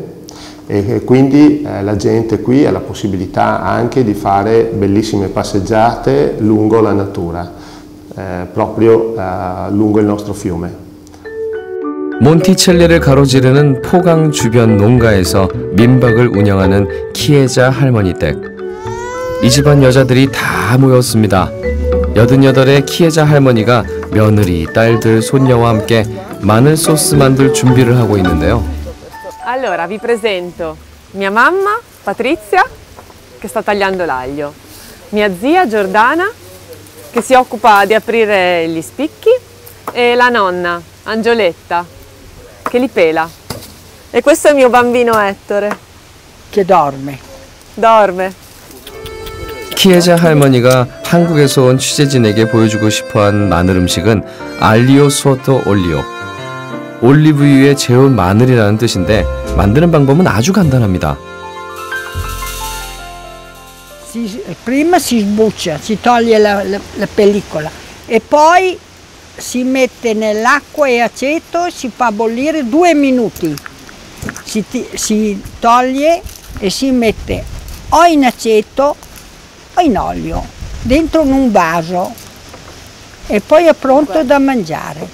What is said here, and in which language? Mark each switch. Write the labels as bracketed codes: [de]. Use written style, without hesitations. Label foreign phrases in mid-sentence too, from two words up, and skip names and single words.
[it] E quindi la gente qui ha la possibilità anche di fare bellissime passeggiate lungo la natura, proprio lungo il nostro fiume. [ko] 몬티첼리를 가로지르는 포강 주변 농가에서 민박을 운영하는 키에자 할머니 댁. 이 집안 여자들이 다 모였습니다. 88의 키에자 할머니가 며느리, 딸들, 손녀와 함께 마늘 소스 만들 준비를 하고 있는데요. [it] Allora, vi presento mia mamma, Patrizia, che sta tagliando l'aglio, mia zia, Giordana, che si occupa di aprire gli spicchi, e la nonna, Angioletta, che li pela. E questo è il mio bambino Ettore. Che dorme. Dorme. [ko] 키에자 할머니가 한국에서 온 취재진에게 보여주고 싶어한 마늘 음식은 [it] aglio sott'olio. [ko] 올리브유에 재운 마늘이라는 뜻인데 만드는 방법은 아주 간단합니다. [it] Prima si sbuccia, si toglie la pellicola e poi si mette nell'acqua e aceto e si fa bollire 2 minuti. Si toglie e si mette o in aceto o in olio dentro in un vaso e poi è pronto da mangiare.